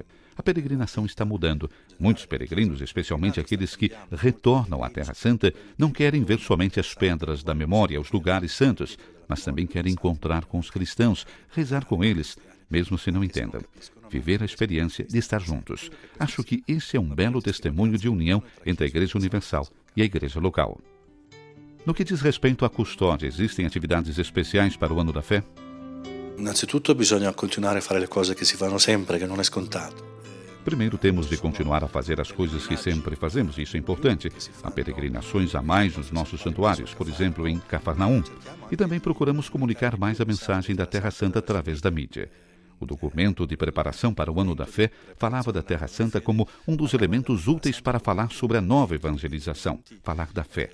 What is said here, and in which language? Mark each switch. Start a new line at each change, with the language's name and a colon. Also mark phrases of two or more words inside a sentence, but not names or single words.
Portuguese: A peregrinação está mudando. Muitos peregrinos, especialmente aqueles que retornam à Terra Santa, não querem ver somente as pedras da memória, os lugares santos, mas também querem encontrar com os cristãos, rezar com eles, mesmo se não entendam. Viver a experiência de estar juntos. Acho que esse é um belo testemunho de união entre a Igreja Universal e a Igreja local. No que diz respeito à custódia, existem atividades especiais para o Ano da Fé?
Italian: Innanzitutto bisogna continuare a fare le cose che si fanno sempre, che non è scontato.
Portuguese: Primeiro temos de continuar a fazer as coisas que sempre fazemos, isso é importante. Há peregrinações a mais nos nossos santuários, por exemplo, em Cafarnaum. E também procuramos comunicar mais a mensagem da Terra Santa através da mídia. O documento de preparação para o Ano da Fé falava da Terra Santa como um dos elementos úteis para falar sobre a nova evangelização, falar da fé.